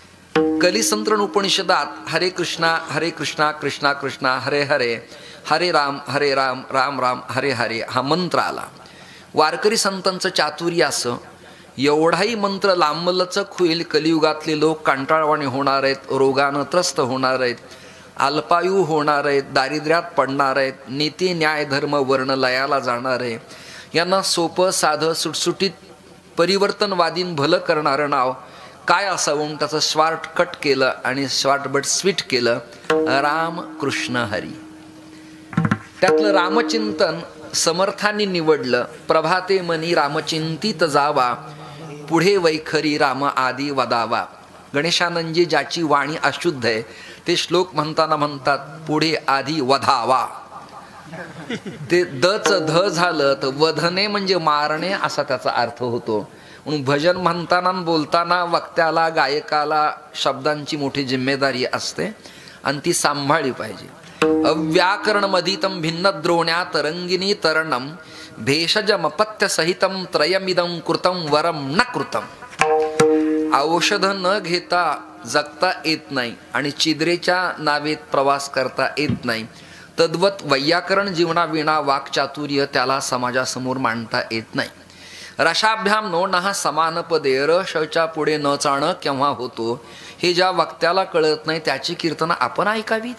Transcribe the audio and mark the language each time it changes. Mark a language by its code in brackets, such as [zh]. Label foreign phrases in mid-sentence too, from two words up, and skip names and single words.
[mr] कलिसंतरण उपनिषदात [sa] हरे कृष्णा कृष्णा कृष्णा हरे हरे, हरे राम राम राम हरे हरे [mr] हा मंत्र आला. वारकरी संतांचं चातुर्य असं, एवढाही मंत्र लांबलचक होईल, कलियुगातले लोक कंटाळवाणे होणार आहेत, रोगानं त्रस्त होणार आहेत, अल्पायू होणार आहेत, दारिद्र्यात पडणार आहेत, नीती न्याय धर्म वर्ण लयाला जाणार आहे. यांना सोपं साधं सुटसुटीत परिवर्तनवादीन भलं करणारं नाव काय असावं, त्याचं शॉर्टकट केलं आणि [en] short but sweet [mr] केलं, राम कृष्ण हरी. त्यातलं रामचिंतन समर्थांनी निवडलं. प्रभाते मनी रामचिंतित जावा, पुढे वैखरी राम आदी वदावा. गणेशानंदजी ज्याची वाणी अशुद्ध आहे ते श्लोक म्हणताना म्हणतात पुढे आधी वधावा. ते दच ध झालं तर वधने म्हणजे मारणे असा त्याचा अर्थ होतो. म्हणून भजन म्हणताना बोलताना वक्त्याला गायकाला शब्दांची मोठी जिम्मेदारी असते आणि ती सांभाळली पाहिजे. [sa] अव्याकरण मधितम भिन्न द्रोण्या तरंगिनी तरणम भेषजमपत्य सहितम त्रयमिदं कृतं वरम न कृतं. [mr] औषध न घेता जगता येत नाही आणि चिद्रेच्या नावेत प्रवास करता येत नाही. तद्वत वैयाकरण जीवनाविना वाक्चातुर्य त्याला समाजासमोर मांडता येत नाही. [sa] रशाभ्याम नो नहा समानपदे [mr] रशच्या पुढे न चाणं केव्हा होतो हे ज्या वक्त्याला कळत नाही त्याची कीर्तन आपण ऐकावीत.